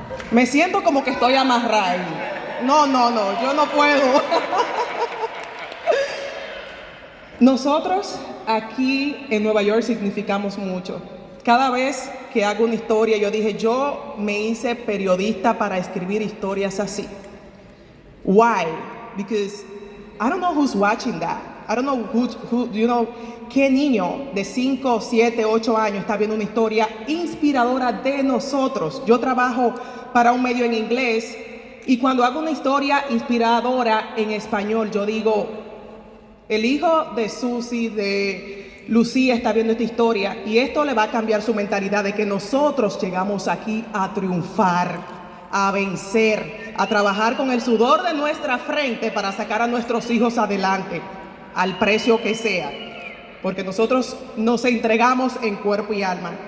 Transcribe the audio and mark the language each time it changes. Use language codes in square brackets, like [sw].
[es] Me siento como que estoy amarrada ahí. No, yo no puedo. Nosotros aquí en Nueva York significamos mucho. Cada vez que hago una historia, yo dije, yo me hice periodista para escribir historias así. [en] Why? Because I don't know who's watching that. I don't know who [es] qué niño de 5, 7, 8 años está viendo una historia inspiradora de nosotros. Yo trabajo para un medio en inglés y cuando hago una historia inspiradora en español, yo digo, el hijo de Susi, de Lucía está viendo esta historia y esto le va a cambiar su mentalidad de que nosotros llegamos aquí a triunfar, a vencer, a trabajar con el sudor de nuestra frente para sacar a nuestros hijos adelante, al precio que sea, porque nosotros nos entregamos en cuerpo y alma.